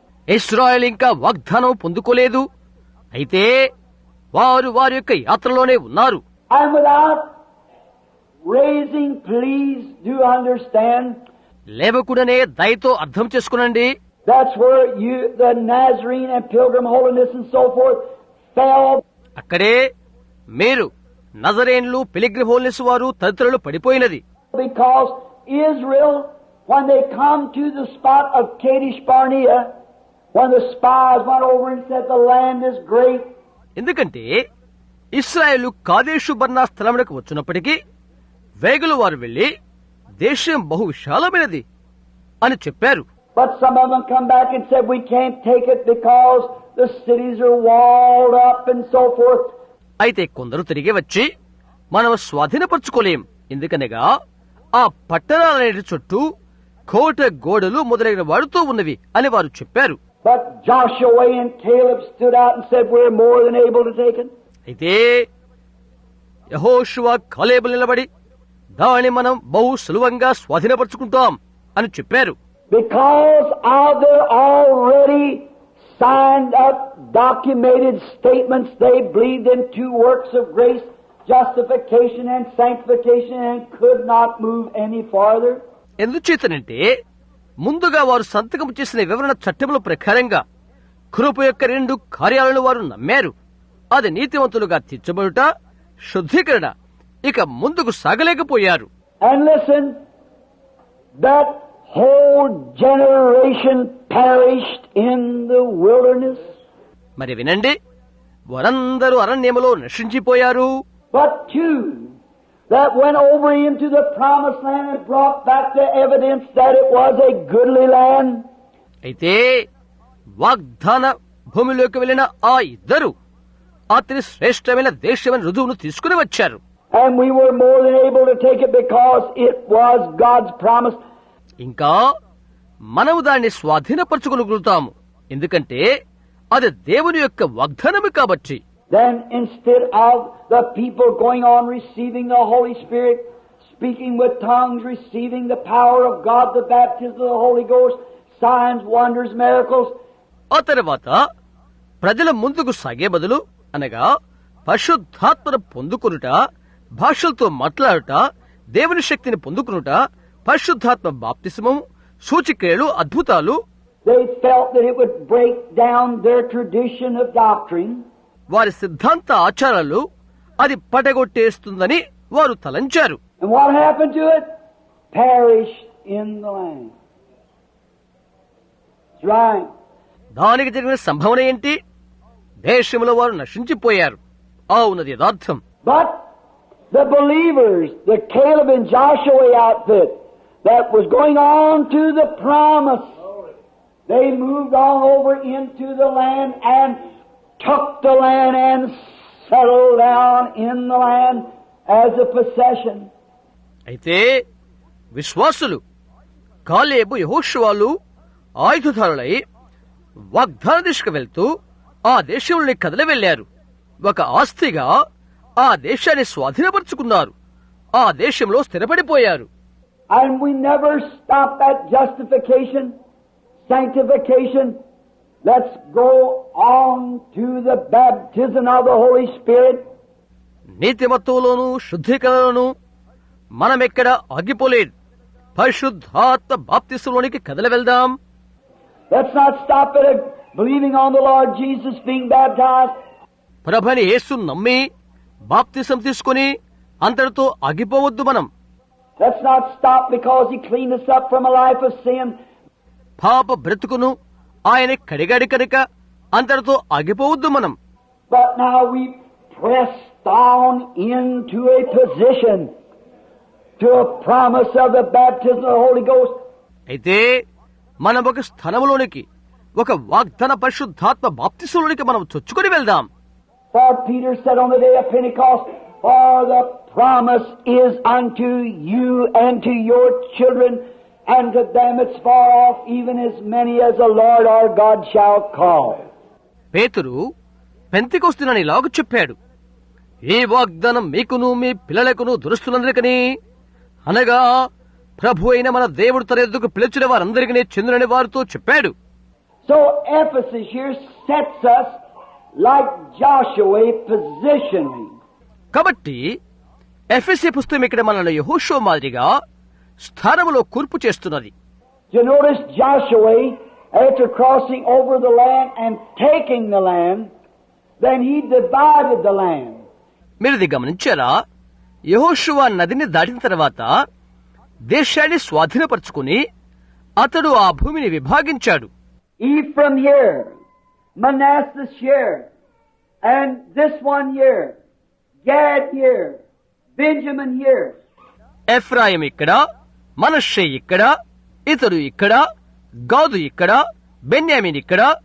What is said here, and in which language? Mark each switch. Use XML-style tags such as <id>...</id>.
<te>ఇశ్రాయేలు ఇంకా వాగ్దానం పొందుకోలేదు. అయితే వారు వారి యొక్క యాత్రలోనే ఉన్నారు.</te> <en>And without raising, please do understand,</en> <te>లేవకుండానే దయతో అర్థం చేసుకునండి.</te> <en>that's where the Nazarene and Pilgrim holiness and so forth fell.</en> <te>అక్కడే మీరు నజరేన్లు, పిలిగ్రిమ్ హోల్నెస్ వారు తదితరులు పడిపోయినది.</te> <en>Because Israel, when they come to the spot of Kadesh Barnea, when the spies went over and said the land is great.</en> <te>ఎందుకంటే ఇశ్రాయేలు కాదేషు బర్నా స్థలమునకు వచ్చినప్పటికీ వేగులు వారు వెళ్లి దేశం బహు విశాలమైనది అని చెప్పారు.</te> <en>But some of them come back and said we can't take it because the cities are walled up and so forth.</en> <te>అయితే కొందరు తిరిగి వచ్చి మనం స్వాధీనపరచుకోలేం, ఎందుకనగా ఆ పట్టణాలన్నిటి చుట్టూ కోట గోడలు మొదలైన వాడుతూ ఉన్నవి అని వారు చెప్పారు.</te> <en>But Joshua and Caleb stood out and said we're more than able to take it.</en> <te>అయితే యెహోషువ కాలేబులు నిలబడి దాన్ని మనం బహు సులభంగా స్వాధీనపరుచుకుంటాం అని చెప్పారు.</te> <en>Because of their already signed up, documented statements, they believed in two works of grace, justification and sanctification, and could not move any farther.</en> <te>ఎందుచేతనంటే ముందుగా వారు సంతకం చేసిన వివరణ చట్టముల ప్రకారంగా కృప యొక్క రెండు కార్యాలను వారు నమ్మారు. అది నీతివంతులుగా తీర్చబడుట, శుద్ధీకరణ. ఇక ముందుకు సాగలేకపోయారు.</te> <en>And listen, that whole generation perished in the wilderness.</en> <te>మరి వినండి, వారందరూ అరణ్యములో నశించిపోయారు.</te> <en>But two that went over into the promised land and brought back the evidence that it was a goodly land.</en> <te>అయితే వాగ్దాన భూమిలోకి వెళ్లిన ఆ ఇద్దరు అతి శ్రేష్టమైన దేశమైన రుజువును తీసుకుని వచ్చారు.</te> <en>And we were more than able to take it because it was God's promise.</en> <te>ఇంకా మనము దాన్ని స్వాధీనపరచుకోగలుగుతాము, ఎందుకంటే అది దేవుని యొక్క వాగ్దానము కాబట్టి.</te> <en>Then instead of the people going on receiving the Holy Spirit, speaking with tongues, receiving the power of God, the baptism of the Holy Ghost, signs, wonders, miracles.</en> <te>ఆ తర్వాత ప్రజల ముందుకు సాగే బదులు, అనగా పరిశుద్ధాత్మను పొందుకొనుట, భాషలతో మాట్లాడుట, దేవుని శక్తిని పొందుకొనుట, పరిశుద్ధాత్మ బాప్తిస్మం, సూచిక్రియలు, అద్భుతాలు.</te> <en>They felt that it would break down their tradition of doctrine.</en> <te>వారి సిద్ధాంత ఆచారాలు అది పడగొట్టేస్తుందని వారు తలంచారు.</te> <en>And what happened to it? Perished in the land. That's right.</en> <te>దానికి జరిగిన సంభవన ఏంటి? దేశంలో వారు నశించిపోయారు. అవునది యథార్థం.</te> <en>But the believers, the Caleb and Joshua outfit that was going on to the promise, they moved on over into the land and took the land and settled down in the land as a possession.</en> <te>అయితే విశ్వాసులు కాలేబు, యెహోషువలు ఆయుధదారులై వాగ్దాన దిశకు వెళ్తూ ఆ దేశంలోని కదలి వెళ్లారు. ఒక ఆస్తిగా ఆ దేశాన్ని స్వాధీనపరుచుకున్నారు. ఆ దేశంలో స్థిరపడిపోయారు.</te> <en>And we never stop at justification, sanctification. Let's go on to the baptism of the Holy Spirit.</en> <te>నీతిమత్తులోను శుద్ధీకరణలోను మనమెక్కడ ఆగిపోలేదు. పరిశుద్ధాత్మ బాప్తిస్మలోనికి కదలి వెళ్దాం.</te> <en>Let's not stop at believing on the Lord Jesus being baptized.</en> <te>ప్రభుని యేసు నమ్మి బాప్తిసం తీసుకుని అంతటితో ఆగిపోవద్దు. మనం</te> <en>Let's not stop because He cleaned us up from a life of sin.</en> <te>పాప బ్రతుకును ఆయన కడిగాడు కనుక అంతటితో ఆగిపోవద్దు మనం.</te> <en>But now we press on into a position to a promise of the baptism of the Holy Ghost.</en> <te>అయితే మనం ఒక స్థానంలోనికి, ఒక వాగ్దాన పరిశుద్ధాత్మ బాప్తిసంలోనికి మనం చొచ్చుకొని వెళ్దాం.</te> <en>For Peter said on the day of Pentecost, for the promise is unto you and to your children and to them it's far off, even as many as the Lord our God shall call.</en> <te>పేతురు Pentecost దినాన ఇలాగ చెప్పాడు, ఈ వాగ్దానం మీకును మీ పిల్లలకును దురస్తులందరికీ, అనగా ప్రభు అయిన మన దేవుడు తన ఎద్దుకు పిలిచిన వారందరికీ చెందునని వారితో చెప్పాడు.</te> <en>So Ephesus here sets us like Joshua positionally.</en> <te>కాబట్టి ఎఫెసీ పుస్తకం ఇక్కడ మనల్ని యెహోషువ మాదిరిగా స్థానములో కూర్పు చేస్తున్నది.</te> <en>You notice Joshua, after crossing over the land and taking the land, then he divided the land.</en> <te>మీరు ఇది గమనించారా? యెహోషువ నదిని దాటిన తర్వాత దేశాన్ని స్వాధీనపరుచుకుని అతడు ఆ భూమిని విభాగించాడు.</te> <en>Ephraim here, Manasseh here, and this one here, Gad here, Benjamin here.</en> <te>Ephraim ఇక్కడ, మనష్షే ఇక్కడ, ఇతడు ఇక్కడ, గాదు ఇక్కడ, బెన్యామీన్ ఇక్కడ.</te>